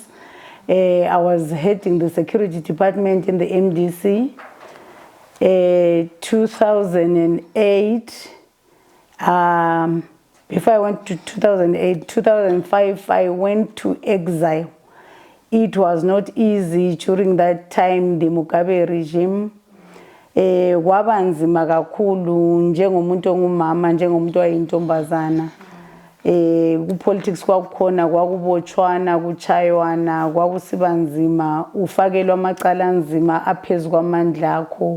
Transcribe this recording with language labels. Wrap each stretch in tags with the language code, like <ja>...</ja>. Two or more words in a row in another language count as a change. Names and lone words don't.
<en>I was heading the security department in the MDC. 2008, before I went to 2008, 2005, I went to exile. It was not easy during that time, the Mugabe regime.</en> <nd>Kwabanzima kakhulu njengomuntu ongumama, njengomuntu oyintombazana. Kupolitics kwakukhona, kwakubotshwana, kuchaywana, kwakusibanzima, ufakelwa amacala anzima aphezu kwamandla akho.</nd>